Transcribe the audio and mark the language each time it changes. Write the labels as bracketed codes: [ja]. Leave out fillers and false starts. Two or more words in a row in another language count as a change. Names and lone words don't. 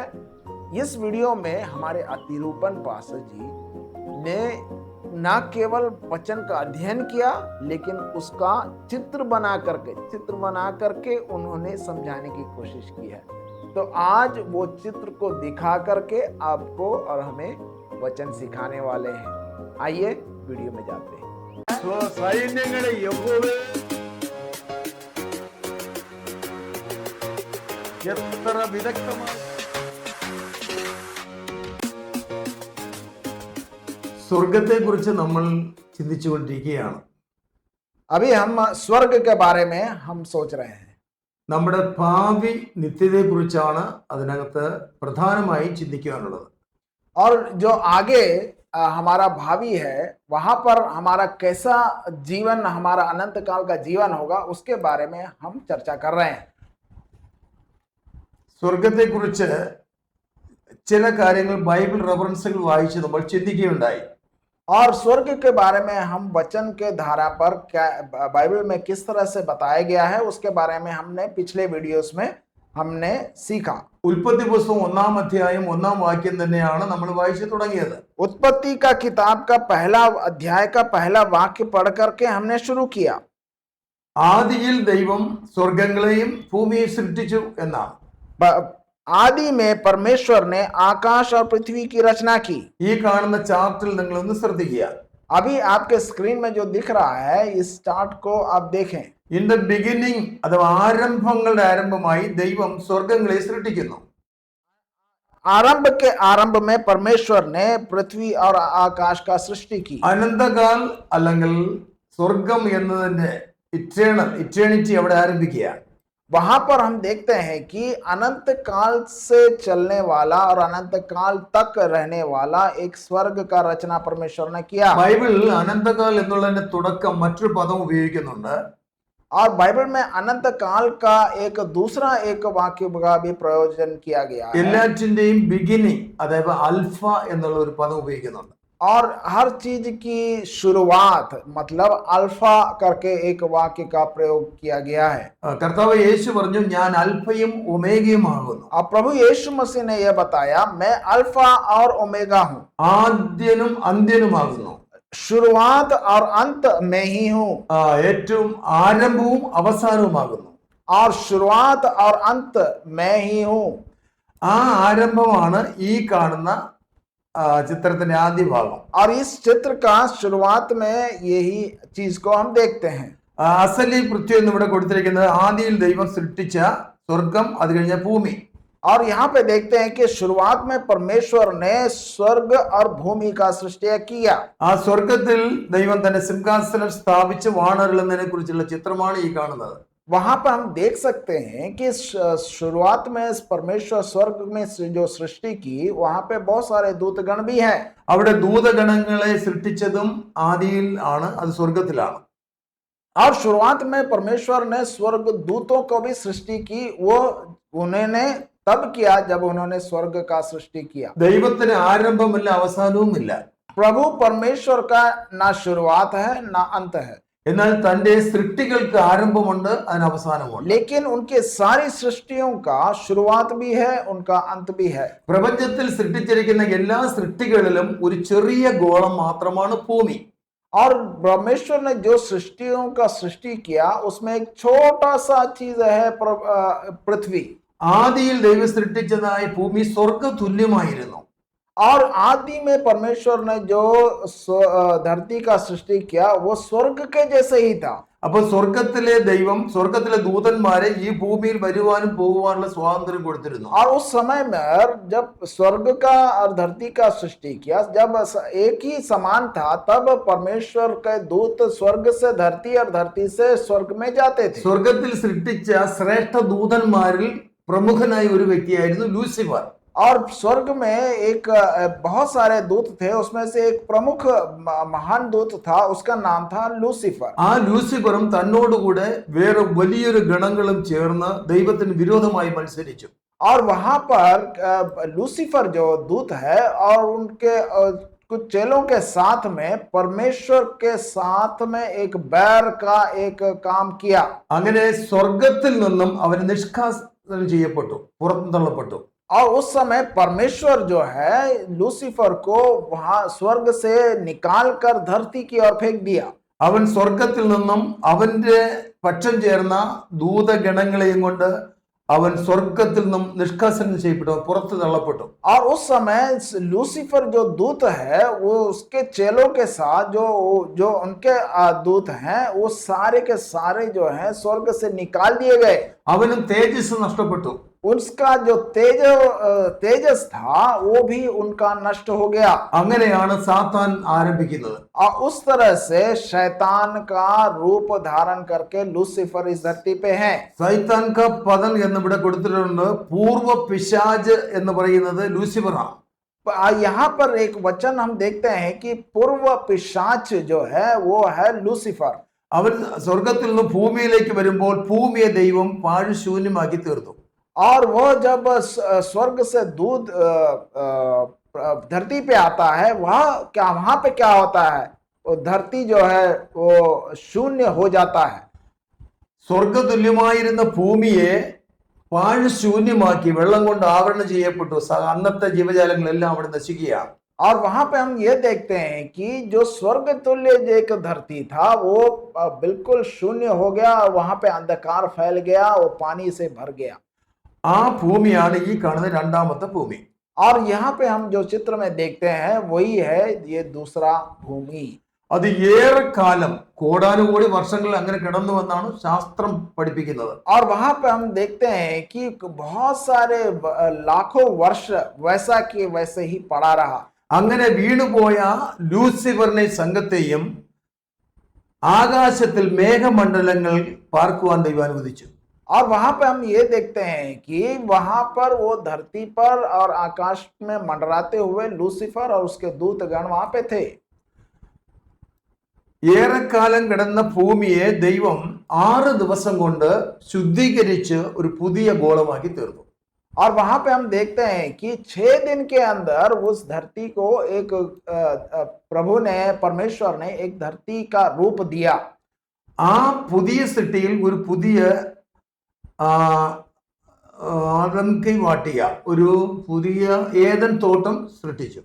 [hi] इस वीडियो में हमारे अतिरूपण पास्टर जी ने न केवल वचन का अध्ययन किया, लेकिन उसका चित्र बना करके उन्होंने समझाने की कोशिश की है। तो आज वो चित्र को दिखा करके आपको और हमें वचन सिखाने वाले हैं। आइए वीडियो में जाते हैं। [ml] സ്വർഗത്തെക്കുറിച്ച് നമ്മൾ ചിന്തിച്ചുകൊണ്ടിരിക്കുകയാണ്. [hi] अभी हम स्वर्ग के बारे में हम सोच रहे हैं. [ml] നമ്മുടെ ഭാവി നിത്യതയെക്കുറിച്ചാണ് അതിനകത്ത് പ്രധാനമായും ചിന്തിക്കാനുള്ളത്. [hi] और जो आगे हमारा भावी है, वहां पर हमारा कैसा जीवन, हमारा अनंत काल का जीवन होगा, उसके बारे में हम चर्चा कर रहे हैं. [ml] സ്വർഗത്തെക്കുറിച്ച് ചില കാര്യങ്ങൾ ബൈബിൾ റെഫറൻസുകൾ വായിച്ച് നമ്മൾ ചിന്തിക്കുകയുണ്ടായി. [hi] और स्वर्ग के बारे में हम वचन के धारा पर क्या बाइबल में किस तरह से बताया गया है, उसके बारे में हमने पिछले वीडियोस में हमने सीखा. [ml] ഉൽപ്പത്തി പുസ്തകം 1-ാം അധ്യായം 1-ാം വാക്യം തന്നെയാണ് നമ്മൾ വായിച്ചു തുടങ്ങിയത്. [hi] उत्पत्ति का किताब का पहला अध्याय का पहला वाक्य पढ़ करके हमने शुरू किया. [ml] ആദിയിൽ ദൈവം സ്വർഗങ്ങളെയും ഭൂമിയെയും സൃഷ്ടിച്ചു എന്നാണ്. [hi] आदि में परमेश्वर ने आकाश और पृथ्वी की रचना की. [ml] ഈ കാണുന്ന ചാർട്ടിൽ നിങ്ങൾ ഒന്ന് ശ്രദ്ധിക്കുക. [hi] अभी आपके स्क्रीन में जो दिख रहा है, इस चार्ट को आप देखें. [en] in the beginning [ml] അഥവാ ആരംഭങ്ങളുടെ ആരംഭമായി ദൈവം സ്വർഗങ്ങളെ സൃഷ്ടിക്കുന്നു. [hi] आरंभ में परमेश्वर ने पृथ्वी और आकाश का सृष्टि की. [ml] അനന്തകാൽ അല്ലെങ്കിൽ സ്വർഗം എന്നതിന്റെ ഇറ്റേണിറ്റി അവിടെ ആരംഭിക്കുകയാണ്. [hi] वहां पर हम देखते हैं कि अनंत काल से चलने वाला और अनंत काल तक रहने वाला एक स्वर्ग का रचना परमेश्वर ने किया. [ml] ബൈബിൾ അനന്തകാൽ എന്നുള്ളതിന്റെ തുടക്കം മറ്റൊരു പദം ഉപയോഗിക്കുന്നുണ്ട്. [hi] और बाइबल में अनंत काल का एक दूसरा एक वाक्य का भी प्रयोजन किया गया है. [ml] എല്ലാറ്റിന്റെയും ബിഗിനിങ് അതായത് അൽഫ എന്നുള്ള ഒരു പദം ഉപയോഗിക്കുന്നുണ്ട്. [hi] और हर चीज की शुरुआत मतलब अल्फा करके एक वाक्य का प्रयोग किया गया है. [ml] കർത്താവ് യേശു പറഞ്ഞു, ഞാൻ അൽഫയും ഒമേഗയും ആകുന്നു. [hi] अब प्रभु यीशु मसीह ने यह बताया, मैं अल्फा और ओमेगा हूँ, [ml] ആദ്യനും അന്ത്യനുമാകുന്നു. [hi] शुरुआत और अंत में ही हूँ, [ml] ഏറ്റവും ആരംഭവും അവസാനവുമാകുന്നു. [hi] और शुरुआत और अंत में ही हूँ. [ml] ആ ആരംഭമാണ് ഈ കാണുന്ന ചിത്രത്തിന്റെ ആദ്യ ഭാഗം. [hi] और इस चित्र का शुरुआत में यही चीज को हम देखते हैं. असली पृथ्वी [ml] എന്ന് ഇവിടെ കൊടുത്തിരിക്കുന്നത് ആദിയിൽ ദൈവം സൃഷ്ടിച്ച സ്വർഗം, അത് കഴിഞ്ഞ ഭൂമി. [hi] और यहाँ पे देखते हैं कि शुरुआत में परमेश्वर ने स्वर्ग और भूमि का सृष्टि किया. [ml] ആ സ്വർഗത്തിൽ ദൈവം തന്റെ സിംഹാസനം സ്ഥാപിച്ച് വാണരുളുന്നതിനെ കുറിച്ചുള്ള ചിത്രമാണ് ഈ കാണുന്നത്. [hi] वहां पर हम देख सकते हैं कि शुरुआत में परमेश्वर स्वर्ग में जो सृष्टि की, वहां पे बहुत सारे दूतगण भी हैं. [ml] അവിടെ ദൂതഗണങ്ങളെ സൃഷ്ടിച്ചതും ആദിയിൽ ആണ്, അത് സ്വർഗത്തിലാണ്. [hi] और शुरुआत में परमेश्वर ने स्वर्ग दूतों को भी सृष्टि की. वो उन्होंने तब किया जब उन्होंने स्वर्ग का सृष्टि किया. [ml] ദൈവത്തിന് ആരംഭമില്ല, അവസാനവുമില്ല. [hi] प्रभु परमेश्वर का ना शुरुआत है ना अंत है, [ml] എന്നാൽ തന്റെ സൃഷ്ടികൾക്ക് ആരംഭമുണ്ട്, അതിന് അവസാനമുണ്ട്. [hi] लेकिन उनके सारी सृष्टियों का शुरुआत भी है, उनका अंत भी है. [ml] പ്രപഞ്ചത്തിൽ സൃഷ്ടിച്ചിരിക്കുന്ന എല്ലാ സൃഷ്ടികളിലും ഒരു ചെറിയ ഗോളം മാത്രമാണ് ഭൂമി. [hi] और परमेश्वर ने जो सृष्टियों का सृष्टि किया, उसमें एक छोटा सा चीज है पृथ्वी. [ml] ആദിയിൽ ദൈവം സൃഷ്ടിച്ചതായ ഭൂമി സ്വർഗ തുല്യമായിരുന്നു. [hi] और आदि में परमेश्वर ने जो धरती का सृष्टि किया, वो स्वर्ग के जैसे ही था. [ml] അപ്പൊ സ്വർഗത്തിലെ ദൈവം സ്വർഗത്തിലെ ദൂതന്മാരെ ഈ ഭൂമിയിൽ വരുവാനും പോകുവാനുള്ള സ്വാതന്ത്ര്യം കൊടുത്തിരുന്നു. [hi] और उस समय में जब स्वर्ग का और धरती का सृष्टि किया, जब एक ही समान था, तब परमेश्वर के दूत स्वर्ग से धरती और धरती से स्वर्ग में जाते थे. [ml] സ്വർഗത്തിൽ സൃഷ്ടിച്ച ശ്രേഷ്ഠ ദൂതന്മാരിൽ പ്രമുഖനായ ഒരു വ്യക്തിയായിരുന്നു ലൂസിഫർ. [hi] और स्वर्ग में एक बहुत सारे दूत थे, उसमें से एक प्रमुख महान दूत था, उसका नाम था लूसीफर। [ml] ആ ലൂസിഫറും തന്നോടുകൂടെ വേറെ വലിയൊരു ഗണങ്ങളും ചേർന്ന് ദൈവത്തിന് വിരോധമായി മത്സരിച്ചു. [hi] और वहां पर लूसीफर जो दूत है और उनके कुछ चेलों के साथ में परमेश्वर के साथ में एक बैर का एक काम किया। [ml] അങ്ങനെ സ്വർഗത്തിൽ നിന്നും അവൻ നിഷ്കാസനം ചെയ്യപ്പെട്ടു, പുറത്തു തള്ളപ്പെട്ടു. [hi] और उस समय परमेश्वर जो है लूसीफर को वहां स्वर्ग से निकाल कर धरती की ओर फेंक दिया। [ml] അവൻ സ്വർഗത്തിൽ നിന്നും അവന്റെ പക്ഷം ചേർന്ന ദൂതഗണങ്ങളെയും കൊണ്ട് അവൻ സ്വർഗത്തിൽ നിന്നും നിഷ്കാസനം ചെയ്യപ്പെട്ടു, പുറത്തു തള്ളപ്പെട്ടു. [hi] और उस समय लूसीफर जो दूत है वो उसके चेलों के साथ जो जो उनके दूत हैं वो सारे के सारे जो है स्वर्ग से निकाल दिए गए। [ml] അവനും തേജസ് നഷ്ടപ്പെട്ടു. [hi] उसका जो तेजस था वो भी उनका नष्ट हो गया। [ml] അങ്ങനെയാണ് സാത്താൻ ആരംഭിക്കുന്നത്. [hi] और उस तरह से शैतान का रूप धारण करके लूसीफर इस धरती पे है। शैतान का पतन [ml] എന്ന് ഇവിടെ കൊടുത്തിട്ടുണ്ട്. പൂർവ്വ പിശാച് എന്ന് പറയുന്നത് ലൂസിഫറാണ്. [hi] यहाँ पर एक वचन हम देखते हैं कि पूर्व पिशाच जो है वो है लूसीफर। [ml] അവൻ സ്വർഗത്തിൽ നിന്ന് ഭൂമിയിലേക്ക് വരുമ്പോൾ ഭൂമിയെ ദൈവം പാഴ്ശൂന്യമാക്കി തീർത്തു. [hi] और वो जब स्वर्ग से दूध धरती पे आता है वहां पे क्या होता है, वो धरती जो है वो शून्य हो जाता है। [ml] സ്വർഗതുല്യമായിരുന്ന ഭൂമിയെ പാഴ്ശൂന്യമാക്കി വെള്ളം കൊണ്ട് ആവരണം ചെയ്യപ്പെട്ടു. അന്നത്തെ ജീവജാലങ്ങളെല്ലാം അവിടെ നശിക്കുകയാണ്. [hi] और वहां पे हम ये देखते हैं कि जो स्वर्ग तुल्य एक धरती था वो बिल्कुल शून्य हो गया और वहां पे अंधकार फैल गया, वो पानी से भर गया। [ml] ആ ഭൂമിയാണ് ഈ കാണുന്ന രണ്ടാമത്തെ ഭൂമി. [hi] और यहाँ पे हम जो चित्र में देखते हैं वही है ये दूसरा भूमि। [ml] അത് ഏറെക്കാലം കോടാനുകോടി വർഷങ്ങൾ അങ്ങനെ കിടന്നുവെന്നാണ് ശാസ്ത്രം പഠിപ്പിക്കുന്നത്. [hi] और वहां पे हम देखते हैं कि बहुत सारे लाखों वर्ष वैसा कि वैसे ही पड़ा रहा। [ml] അങ്ങനെ വീണുപോയ ലൂസിഫറിനെ സംഘത്തെയും ആകാശത്തിൽ മേഘമണ്ഡലങ്ങൾ പാർക്കുവാൻ ദൈവം അനുവദിച്ചു. [hi] और वहां पे हम ये देखते हैं कि वहां पर वो धरती पर और आकाश में मंडराते हुए लूसीफर और उसके दूतगण वहां पे थे। [ml] ഏറെക്കാലം കിടന്ന ഭൂമിയെ ദൈവം 6 ദിവസം കൊണ്ട് ശുദ്ധീകരിച്ച് ഒരു പുതിയ ഗോളമാക്കി തീർന്നു. [hi] और वहां पे हम देखते हैं कि 6 दिन के अंदर उस धरती को एक प्रभु ने परमेश्वर ने एक धरती का रूप दिया। [ml] ആ പുതിയ സൃഷ്ടിയിൽ ഒരു പുതിയ ആദംകൈ വാട്ടിക, ഒരു പുതിയ ഏദൻ തോട്ടം സൃഷ്ടിച്ചു.